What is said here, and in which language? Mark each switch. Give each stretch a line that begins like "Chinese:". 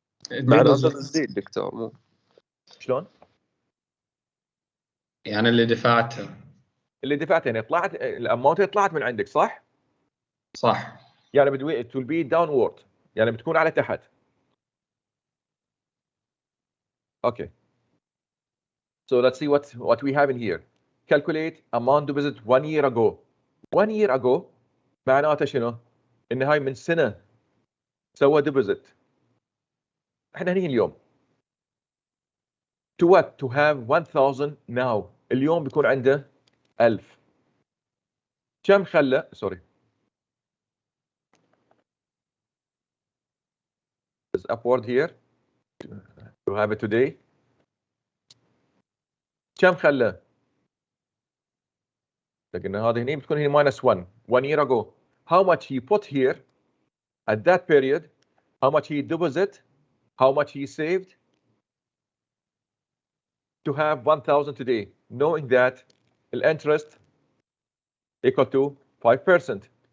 Arabic: معناته تسديد دكتور مو شلون؟ يعني اللي دفعته. اللي دفعت يعني طلعت الاماونت طلعت من عندك صح؟ صح. يعني
English: it will be downward
Arabic: يعني بتكون على تحت.
English: Okay. So let's see what we have in here. Calculate amount deposit 1 year ago. 1 year ago
Arabic: معناته شنو؟ ان هاي من سنه سوى deposit. احنا هني اليوم.
English: To what? To have 1000 now.
Arabic: اليوم بيكون عنده 1000. كم خلى؟ سوري.
English: Is upward here to have it today.
Arabic: كم خلى؟ لكن هذه هنا بتكون هي -1
English: 1 year ago. How much he put here at that period, how much he deposit, how much he saved to have 1000 today, knowing that the interest equal to 5%.